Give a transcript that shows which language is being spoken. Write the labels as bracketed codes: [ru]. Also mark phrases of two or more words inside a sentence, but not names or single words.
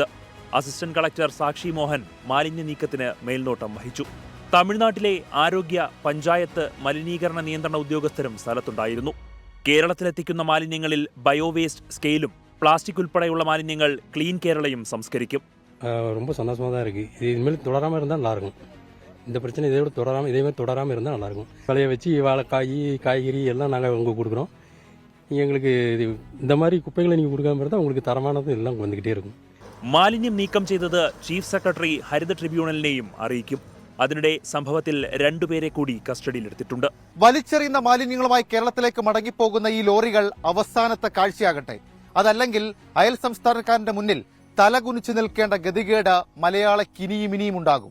[ml] അസിസ്റ്റന്റ് കളക്ടർ സാക്ഷി മോഹൻ മാലിന്യ നീക്കത്തിന് മേൽനോട്ടം വഹിച്ചു. തമിഴ്നാട്ടിലെ ആരോഗ്യ, പഞ്ചായത്ത്, മലിനീകരണ നിയന്ത്രണ ഉദ്യോഗസ്ഥരും സ്ഥലത്തുണ്ടായിരുന്നു. കേരളത്തിലെത്തിക്കുന്ന മാലിന്യങ്ങളിൽ ബയോവേസ്റ്റ് സ്കെയിലും പ്ലാസ്റ്റിക് ഉൾപ്പെടെയുള്ള മാലിന്യങ്ങൾ ക്ലീൻ കേരളയും സംസ്കരിക്കും. [ta] ரொம்ப சந்தோஷமாக தான் இருக்குது. இது இனிமேல் தொடராமல் இருந்தால் நல்லாயிருக்கும். இந்த பிரச்சனை இதோட இதேமாதிரி தொடராமல் இருந்தால் நல்லாயிருக்கும். விளைய வச்சு வாழைக்காய் காய்கறி எல்லாம் நாங்கள் உங்களுக்கு கொடுக்குறோம். எங்களுக்கு இந்த மாதிரி குப்பைகளை நீங்கள் கொடுக்காம இருந்தால் உங்களுக்கு தரமானது எல்லாம் வந்துக்கிட்டே இருக்கும். [ml] മാലിന്യം നീക്കം ചെയ്തത് ചീഫ് സെക്രട്ടറി ഹരിത ട്രിബ്യൂണലിനെയും അറിയിക്കും. അതിനിടെ സംഭവത്തിൽ 2 പേരെ കൂടി കസ്റ്റഡിയിലെടുത്തിട്ടുണ്ട്. വലിച്ചെറിയുന്ന മാലിന്യങ്ങളുമായി കേരളത്തിലേക്ക് മടങ്ങിപ്പോകുന്ന ഈ ലോറികൾ അവസാനത്തെ കാഴ്ചയാകട്ടെ. അതല്ലെങ്കിൽ അയൽ സംസ്ഥാനക്കാരന്റെ മുന്നിൽ തലകുനിച്ചു നിൽക്കേണ്ട ഗതികേട് മലയാളിക്ക് ഇനിയും ഉണ്ടാകും.